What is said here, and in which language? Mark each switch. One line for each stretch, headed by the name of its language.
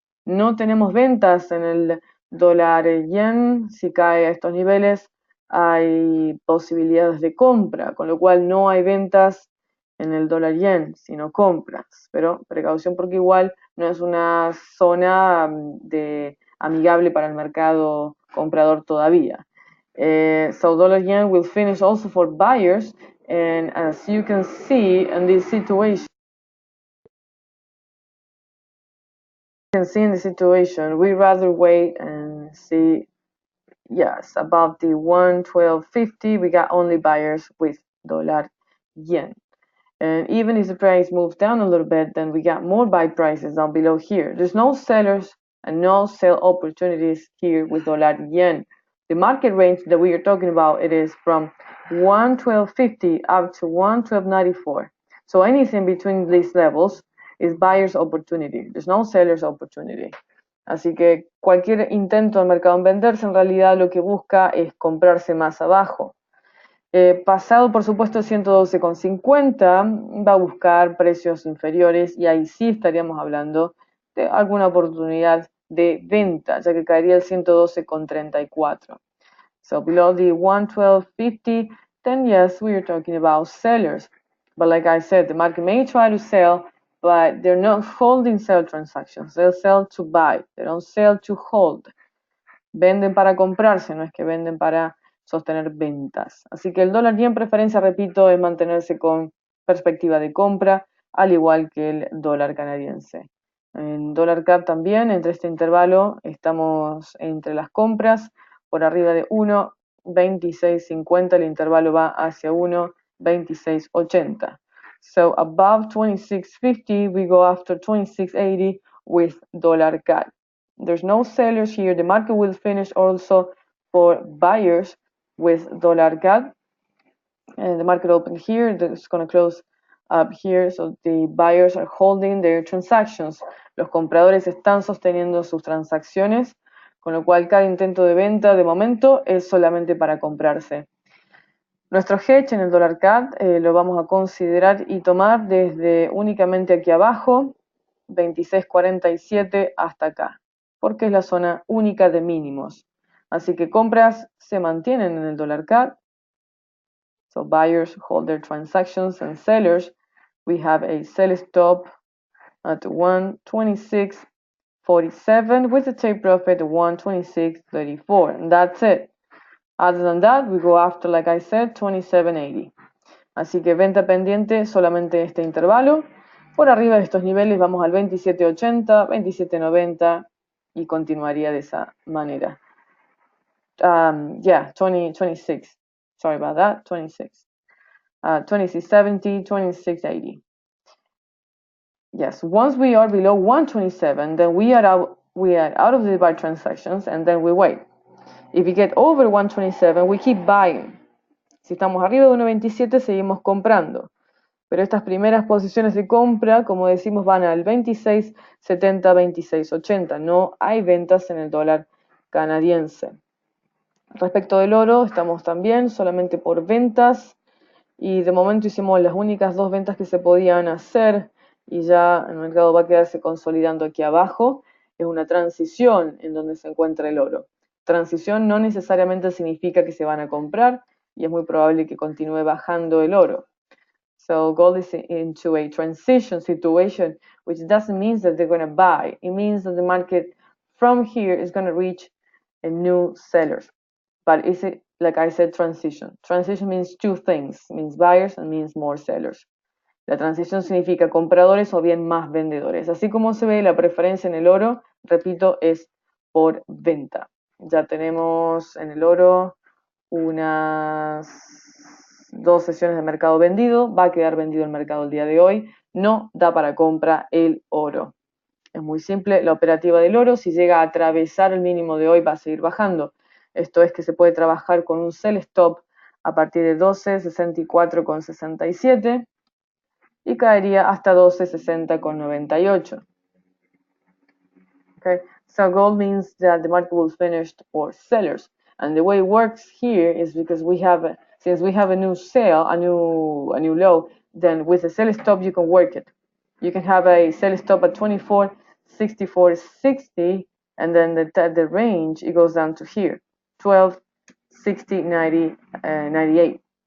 Spanish: No tenemos ventas en el dólar yen, si cae a estos niveles hay posibilidades de compra, con lo cual no hay ventas en el dólar yen, sino compras, pero precaución porque igual no es una zona amigable para el mercado comprador todavía.
English: So dollar yen will finish also for buyers, and as you can see in this situation, we rather wait and see. Yes, above the 112.50, we got only buyers with dollar yen. And even if the price moves down a little bit, then we got more buy prices down below here. There's no sellers and no sell opportunities here with dollar yen. The market range that we are talking about, it is from 112.50 up to 112.94. So anything between these levels is buyer's opportunity. There's no seller's opportunity.
Spanish: Así que cualquier intento del mercado en venderse en realidad lo que busca es comprarse más abajo. Pasado por supuesto 112.50 va a buscar precios inferiores y ahí sí estaríamos hablando de alguna oportunidad de venta, ya que caería el 112.34.
English: So below the 112.50, then yes, we are talking about sellers. But like I said, the market may try to sell, but they're not holding sell transactions. They'll sell to buy. They don't sell to hold.
Spanish: Venden para comprarse, no es que venden para sostener ventas. Así que el dólar yen preferencia, repito, es mantenerse con perspectiva de compra, al igual que el dólar canadiense. En dólar CAD también, entre este intervalo, estamos entre las compras, por arriba de 1.2650, el intervalo va hacia 1.2680.
English: So above 2650, we go after 2680 with dollar CAD. There's no sellers here. The market will finish also for buyers with dollar CAD. And the market opened here, it's going to close up here, so the buyers are holding their transactions.
Spanish: Los compradores están sosteniendo sus transacciones, con lo cual cada intento de venta de momento es solamente para comprarse. Nuestro hedge en el dólar CAD lo vamos a considerar y tomar desde únicamente aquí abajo, 26.47 hasta acá, porque es la zona única de mínimos. Así que compras se mantienen en el dólar CAD.
English: So buyers hold their transactions, and sellers, we have a sell stop at 126.47 with a take profit 126.34. And that's it. Other than that, we go after, like I said, 27.80.
Spanish: Así que venta pendiente solamente este intervalo. Por arriba de estos niveles vamos al 27.80, 27.90 y continuaría de esa manera.
English: 26. Sorry about that, 26. 26.70, 26.80. Yes, once we are below 127, then we are out of the buy transactions, and then we wait. If we get over 127, we keep buying.
Spanish: Si estamos arriba de 1.27, seguimos comprando. Pero estas primeras posiciones de compra, como decimos, van al 26.70, 26.80. No hay ventas en el dólar canadiense. Respecto del oro, estamos también solamente por ventas. Y de momento hicimos las únicas dos ventas que se podían hacer. Y ya el mercado va a quedarse consolidando aquí abajo. Es una transición en donde se encuentra el oro. Transición no necesariamente significa que se van a comprar, y es muy probable que continúe bajando el oro.
English: So gold is into a transition situation, which doesn't mean that they're going to buy. It means that the market from here is going to reach a new sellers. But is it, like I said, transition? Transition means two things. It means buyers and means more sellers.
Spanish: La transición significa compradores o bien más vendedores. Así como se ve, la preferencia en el oro, repito, es por venta. Ya tenemos en el oro unas 2 sesiones de mercado vendido. Va a quedar vendido el mercado el día de hoy. No da para compra el oro. Es muy simple la operativa del oro. Si llega a atravesar el mínimo de hoy, va a seguir bajando. Esto es que se puede trabajar con un sell stop a partir de 12.64,67 y caería hasta 12.60,98.
English: Okay, so gold means that the market will finish for sellers, and the way it works here is because since we have a new sell, a new low, then with a sell stop you can work it. You can have a sell stop at 24.6460, and then the range, it goes down to here, 12.60, 98.